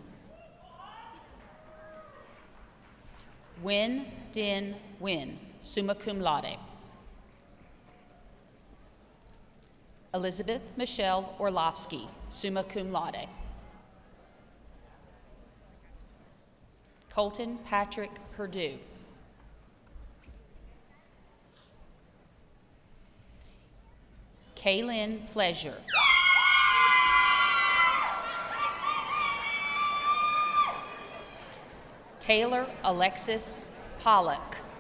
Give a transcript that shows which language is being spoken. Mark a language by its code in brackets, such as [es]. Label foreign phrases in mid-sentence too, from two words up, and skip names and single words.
[en] Win Din Win, [la] summa cum laude. [en] Elizabeth Michelle Orlovsky, [la] summa cum laude. [en] Colton Patrick Perdue. Kaylin Pleasure. Taylor Alexis Pollock.